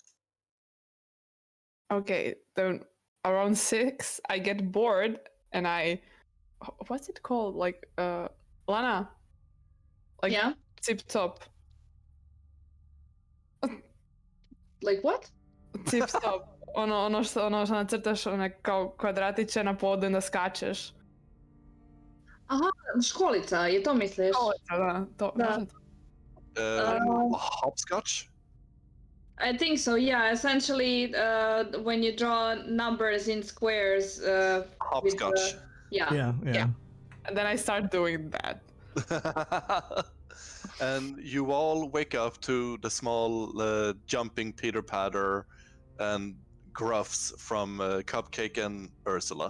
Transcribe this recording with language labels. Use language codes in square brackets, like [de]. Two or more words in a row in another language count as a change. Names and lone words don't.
[en] Okay, then around 6, I get bored and what's it called? Like, Lana. Like, Yeah. tip top. Like what? Tip top. [sr] Ono što nacrtaš kao kvadratiće na podu da skačeš. Aha, školica, je to misliš? Da, to. Da. može to. [en] Hopscotch? I think so, yeah. Essentially, when you draw numbers in squares. Hopscotch. Yeah. Yeah. And then I start doing that. And you all wake up to the small jumping Peter Patter and gruffs from Cupcake and Ursula.